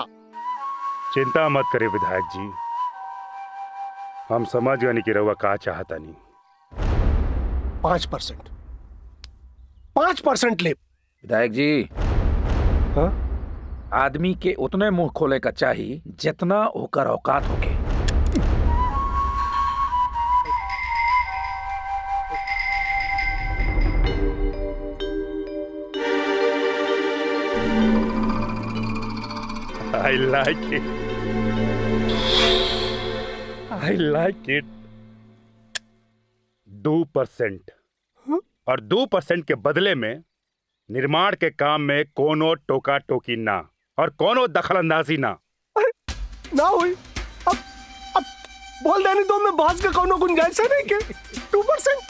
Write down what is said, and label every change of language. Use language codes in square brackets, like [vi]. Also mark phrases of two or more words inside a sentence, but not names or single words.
[bho] चिंता मत करे विधायक जी, हम समझ गए कि रउआ का चाहता नहीं। 5% 5% ले। विधायक जी हाँ? आदमी के उतने मुंह खोले का चाहिए जितना ओकर औकात होके। [en] I like it. I like it. [bho] 2%। और 2% के बदले में निर्माण के काम में कोनो टोका टोकी ना और कोनो दखल अंदाजी ना। ना हुई। अब बोल देनी तो मैं बहस के कोनो गुंजाइश नहीं के 2%।